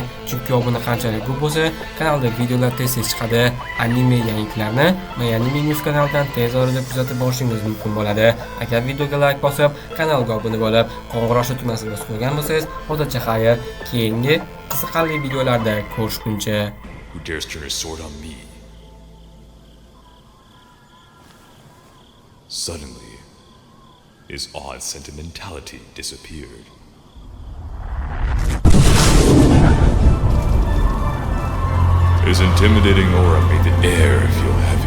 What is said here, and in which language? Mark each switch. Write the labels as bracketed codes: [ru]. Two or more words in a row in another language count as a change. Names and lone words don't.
[uz] Chunki obuna qanchalik ko'p bo'lsa, kanalda videolar tez-tez chiqadi. Anime yangiliklarni My Anime News kanalidan tez orada kuzatib borishingiz mumkin bo'ladi. Agar videoga like bosib, kanalga obuna bo'lib, qo'ng'iroq tugmasini bosib qo'ygan bo'lsangiz, o'rtacha xayr. Keyingi qiziqarli videolarda ko'rishguncha. [en] Who dares turn his sword on me? Suddenly, his odd sentimentality disappeared. His intimidating aura made the air feel heavy.